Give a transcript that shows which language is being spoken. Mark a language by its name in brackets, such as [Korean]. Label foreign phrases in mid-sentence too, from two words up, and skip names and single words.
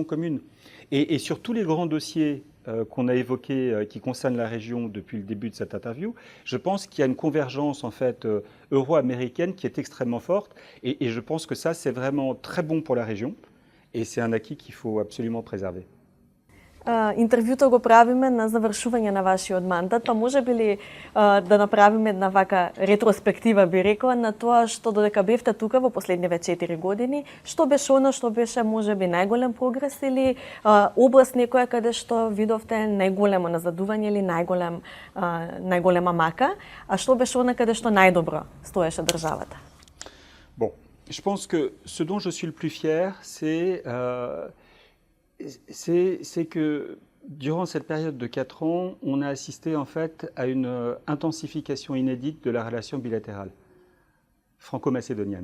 [French] Et sur tous les grands dossiers qu'on a évoquées, qui concernent la région depuis le début de cette interview, je pense qu'il y a une convergence en fait euro-américaine qui est extrêmement forte, et je pense que ça, c'est vraiment très bon pour la région, et c'est un acquis qu'il faut absolument préserver. [Macedonian] Интервјуто го правиме на завршување на вашиот мандат, па може би ли да направиме една вака ретроспектива, би рекла, на тоа што додека бевте тука во последниве 4 години, што беше она што беше може би најголем прогрес или област некоја каде што видовте најголемо назадување или најголема мака, а што беше она каде што најдобро стоеше државата? [French] Bon, je pense que ce dont je suis le plus fier, c'est que durant cette période de 4 ans, on a assisté en fait à une intensification inédite de la relation bilatérale franco-macédonienne.